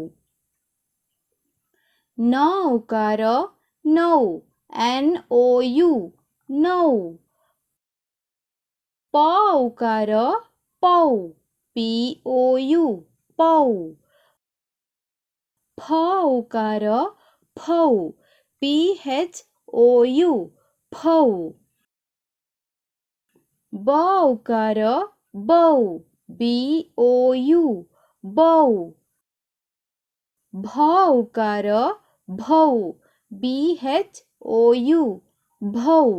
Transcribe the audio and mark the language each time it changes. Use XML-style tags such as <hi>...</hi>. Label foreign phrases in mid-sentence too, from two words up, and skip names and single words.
<hi>न औकार नौ</hi> <en>N O U</en> <hi>नौ। प औकार पौ</hi> <en>P O U</en> <hi>पौ। फ औकार फौ</hi> <en>P H O U</en> <hi>फौ। ब औकार बौ</hi> <en>B O U</en> <hi>बौ। भ औकार भौ</hi> <en>B H O U</en> <hi>भौ।</hi>